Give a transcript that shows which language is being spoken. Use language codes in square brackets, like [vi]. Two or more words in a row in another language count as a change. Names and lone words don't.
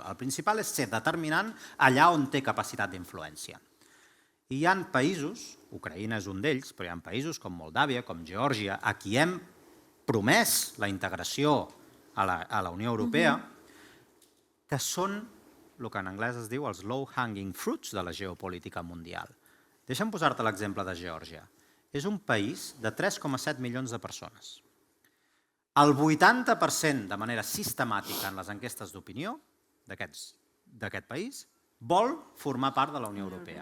[ca] El principal és ser determinant allà on té capacitat d'influència. I hi ha països, Ucraïna és un d'ells, però hi ha països com Moldàvia, com Geòrgia, a qui hem promès la integració a la Unió Europea, que són el que en anglès es diu els [en] low-hanging fruits [ca] de la geopolítica mundial. Deixa'm posar-te l'exemple de Geòrgia. És un país de 3,7 milions de persones. El 80% de manera sistemàtica en les enquestes d'opinió d'aquest país vol formar part de la Unió Europea.